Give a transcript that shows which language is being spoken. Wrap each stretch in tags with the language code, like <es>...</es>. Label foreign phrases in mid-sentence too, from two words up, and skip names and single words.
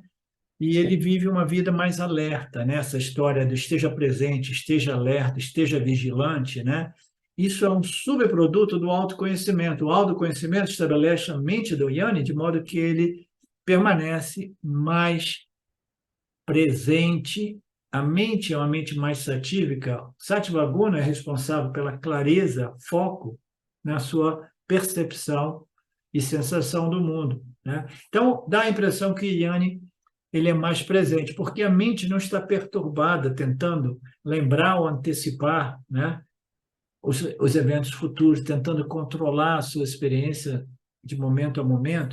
<pt>E ele vive uma vida mais alerta, né? Essa história do esteja presente, esteja alerta, esteja vigilante, né? Isso é um subproduto do autoconhecimento. O autoconhecimento estabelece a mente do Yanni de modo que ele permanece mais presente. A mente é uma mente mais satívica.</pt> <sa>Sattva Guna</sa> <pt>é responsável pela clareza, foco na sua percepção e sensação do mundo, né? Então, dá a impressão que Yanni ele é mais presente, porque a mente não está perturbada, tentando lembrar ou antecipar, né, os eventos futuros, tentando controlar a sua experiência de momento a momento.</pt>